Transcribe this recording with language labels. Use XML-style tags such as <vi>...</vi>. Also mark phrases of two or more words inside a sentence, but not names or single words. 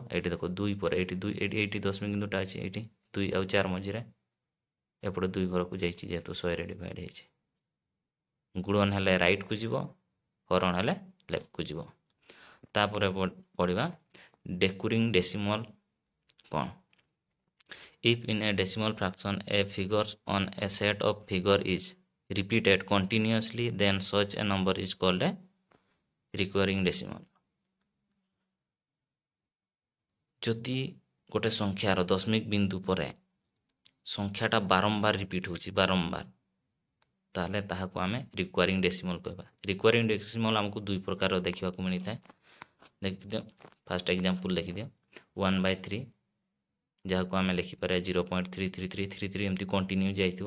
<or>ଏଇଠି ଦେଖ 2 ପରେ ଏଇଠି 2 ଏଇଠି ଦଶମିକ ବିନ୍ଦୁଟା ଅଛି, ଏଇଠି 2 ଆଉ 4 ମଝିରେ ଏପଟେ 2 ଘରକୁ ଯାଇଛି ଯେହେତୁ 100ରେ ଡିଭାଇଡ଼ ହେଇଛି। ଗୁଣନ ହେଲେ ରାଇଟ୍କୁ ଯିବ, ହରଣ ହେଲେ ଲେଫ୍ଟକୁ ଯିବ। ତାପରେ ପଢ଼ିବା</or> <en>decuring decimal</en> <or>କ'ଣ?</or> <en>If in a decimal fraction a figure on a set of figure is repeated continuously, then such a number is called a recurring decimal.</en> <or>ଯଦି ଗୋଟେ ସଂଖ୍ୟାର ଦଶମିକ ବିନ୍ଦୁ ପରେ ସଂଖ୍ୟାଟା ବାରମ୍ବାର ରିପିଟ୍ ହେଉଛି ବାରମ୍ବାର, ତାହେଲେ ତାହାକୁ ଆମେ</or> <en>recurring decimal</en> <or>କହିବା।</or> <en>recurring decimal</en> <or>ଆମକୁ ଦୁଇ ପ୍ରକାର ଦେଖିବାକୁ ମିଳିଥାଏ। ଦେଖିଦିଅ,</or> <en>first example</en> <or>ଦେଖିଦିଅ 1/3, ଯାହାକୁ ଆମେ ଲେଖିପାରିବା 0.33333 ଏମିତି କଣ୍ଟିନ୍ୟୁ ଯାଇଥିବ।</or>